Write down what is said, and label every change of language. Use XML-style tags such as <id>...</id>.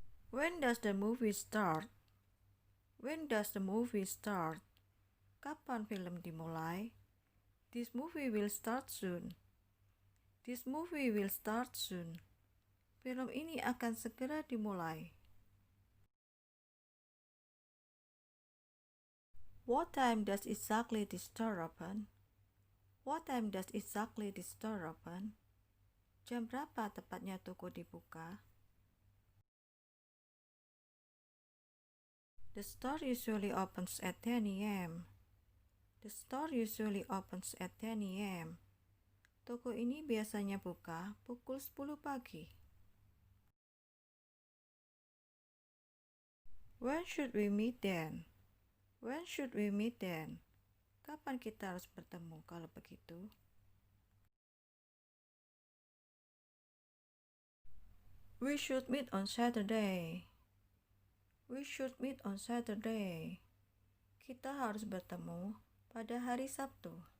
<en>When does the movie start? When does the movie start?</en> <id>Kapan film dimulai?</id> <en>This movie will start soon. This movie will start soon.</en> <id>Film ini akan segera dimulai.</id> <en>What time does exactly this store open? What time does exactly this store open?</en> <id>Jam berapa tepatnya toko dibuka?</id> <en>The store usually opens at 10 a.m. The store usually opens at 10 a.m.</en> <id>Toko ini biasanya buka pukul 10 pagi.</id> <en>When should we meet then? When should we meet then?</en> <id>Kapan kita harus bertemu kalau begitu?</id> <en>We should meet on Saturday. We should meet on Saturday.</en> <id>Kita harus bertemu pada hari Sabtu.</id>